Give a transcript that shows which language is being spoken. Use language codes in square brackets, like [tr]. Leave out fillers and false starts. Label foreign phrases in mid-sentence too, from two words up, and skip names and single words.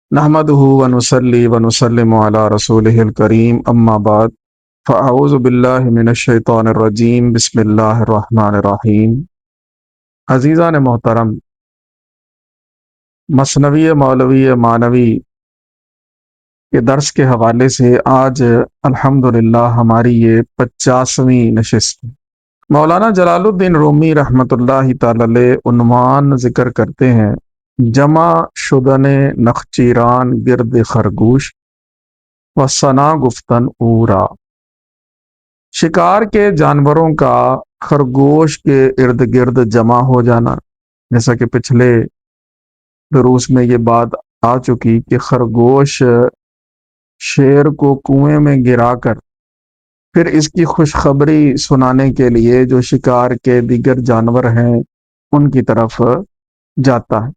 [ar] نحمده ونصلي ونسلم على رسوله الكريم اما بعد فاعوذ باللہ من الشیطان الرجیم بسم اللہ الرحمن الرحیم۔ [ur] عزیزان محترم، مثنوی مولوی مانوی کے درس کے حوالے سے آج الحمدللہ ہماری یہ 50ویں نشست ہے۔ مولانا جلال الدین رومی [ar] رحمۃ اللہ تعالی علیہ [ur] عنوان ذکر کرتے ہیں: [fa] جمع شدن نخچیران گرد خرگوش و ثنا گفتن اورا۔ [ur] شکار کے جانوروں کا خرگوش کے ارد گرد جمع ہو جانا، جیسا کہ پچھلے دروس میں یہ بات آ چکی کہ خرگوش شیر کو کنویں میں گرا کر پھر اس کی خوشخبری سنانے کے لیے جو شکار کے دیگر جانور ہیں ان کی طرف جاتا ہے۔